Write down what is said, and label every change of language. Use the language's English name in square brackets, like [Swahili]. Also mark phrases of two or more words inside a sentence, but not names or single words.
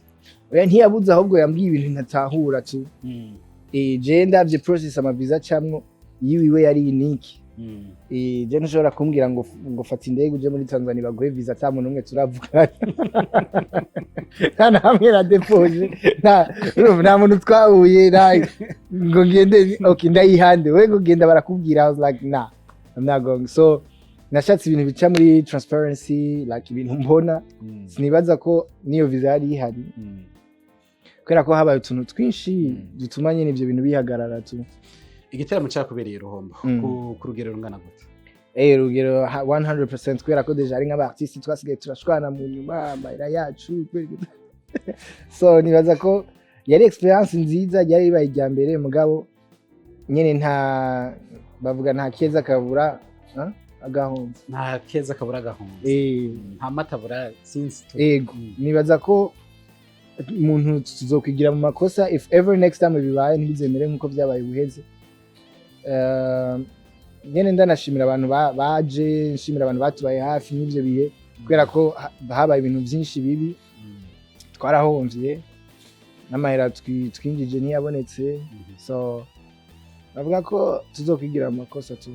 [Rundi] oya ntiyabuze ahubwo yambwiye ibintu ntatahura tu je ndavye process amaviza camwo yiwiwe yari unique je ntushobora kumbwira ngo fata indege uje muri Tanzania baguhe visa ata muntu umwe turavugana kana hamwe na deposit nta muntu twahuye ngo ngende okay ndayihande we ngo genda barakubwira [English] I was like nah I'm not going [Rundi] so nashatse ibintu bica muri transparency like ibintu mbona sinibaza ko niyo visa yari ihari kubera ko habaye utuntu twinshi dutuma nyine ivyo bintu bihagarara tu igiteramo cyakubereye ruhombo ku rugero rungana gute rugero 100% kubera ko deja ari nk'aba artiste twasigaye turashwana mu nyuma amayira yacu so nibaza ko yari experience nziza yari ibaye ijya mbere mugabo nyene bavuga nta keza kabura agahonze nta keza kabura agahonze nta matabura since yego nibaza ko umuntu tuzokwigira mu makosa [English] if ever next time [Rundi] bibaye ntibizemere nkuko byabaye buheze nyene ndanashimira abantu baje nshimira abantu batubaye hafi n'ivyo bihe kubera ko habaye ibintu byinshi bibi twarahomvye n'amahera twinjije ntiyabonetse so bavuga ko tuzokwigira amakosa tu